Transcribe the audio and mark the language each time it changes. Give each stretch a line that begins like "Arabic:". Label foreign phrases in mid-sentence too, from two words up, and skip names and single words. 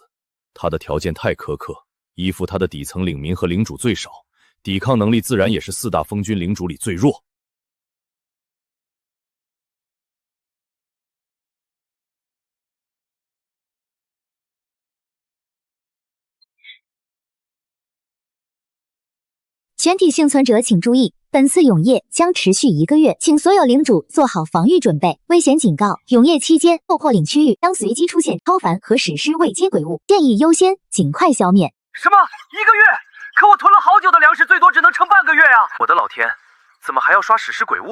Chinese: 他的條件太苛刻，依附他的底層領民和領主最少，抵抗能力自然也是4大風軍領主裡最弱。全体幸存者请注意，本次永夜将持續1個月，請所有領主做好防禦準備。危險警告：永夜期間，破領區域將隨機出現超凡和史詩位階鬼物，建議優先盡快消滅。什麼？1個月？可我囤了好久的糧食，最多只能撐半個月啊！我的老天，怎麼還要刷史詩鬼物？